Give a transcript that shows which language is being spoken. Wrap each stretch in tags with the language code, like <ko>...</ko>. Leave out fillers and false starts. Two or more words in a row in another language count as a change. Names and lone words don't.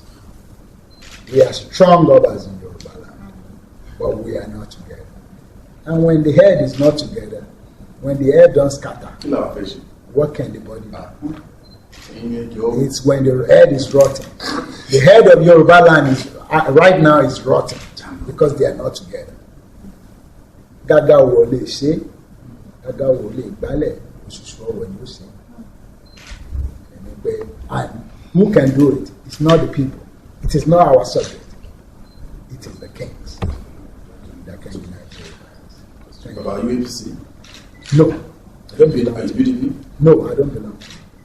<en>We are strong Obas in Yoruba land, but we are not together. And when the head is not together, when the head don't scatter, what can the body do? It's when the head is rotten. The head of Yoruba land is right now is rotten because they are not together.</en> <yo>Gaga wole se, gaga wole gbale, osusu owo ni o se.</yo> <en>And who can do it? It's not the people. It is not our subject. It is the kings that can unite Yoruba. About UAPC? No, I don't belong to PDP? No, I don't belong to</en>